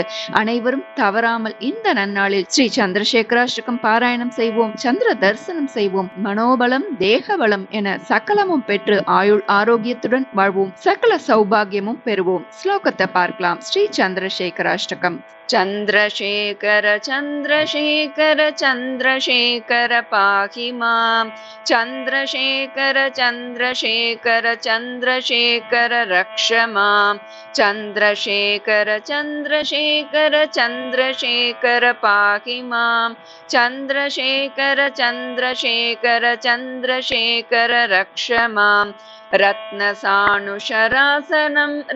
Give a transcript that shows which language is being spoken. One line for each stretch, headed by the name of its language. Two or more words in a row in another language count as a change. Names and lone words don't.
Tamil: அனைவரும் தவறாமல் இந்த நன்னாளில் ஸ்ரீ சந்திரசேகராஷ்டகம் பாராயணம் செய்வோம், சந்திர தரிசனம் செய்வோம், மனோபலம் தேக பலம் என சகலமும் பெற்று ஆயுள் ஆரோக்கியத்துடன் வாழ்வோம், சகல சௌபாகியமும் பெறுவோம். ஸ்லோகத்தை பார்க்கலாம். ஸ்ரீ சந்திரசேகராஷ்டகம்.
Sanskrit: चन्द्रशेखर चन्द्रशेखर चन्द्रशेखर पाहि माम्, चन्द्रशेखर चन्द्रशेखर चन्द्रशेखर रक्ष माम्, चन्द्रशेखर चन्द्रशेखर चन्द्रशेखर पाहि माम्, चन्द्रशेखर चन्द्रशेखर चन्द्रशेखर रक्ष माम्, रत्नसानुशरासनं